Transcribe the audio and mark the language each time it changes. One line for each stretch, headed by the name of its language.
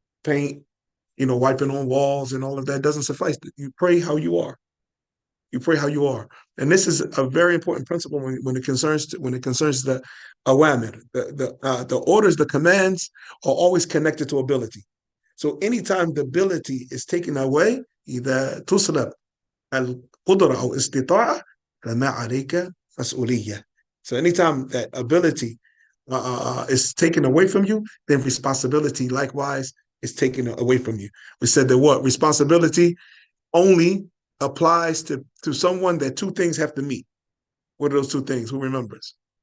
English: Paint, wiping on walls and all of that doesn't suffice. You pray how you are. You pray how you are. And this is a very important principle when it concerns the awamir. The orders, the commands are always connected to ability. So anytime the ability is taken away,
Arabic: إذا تسلب القدرة أو استطاعة فما عليك مسؤولية.
English: So anytime that ability is taken away from you, then responsibility likewise is taken away from you. We said that what? Responsibility only applies to someone that 2 things have to meet. What are those 2 things? Who remembers?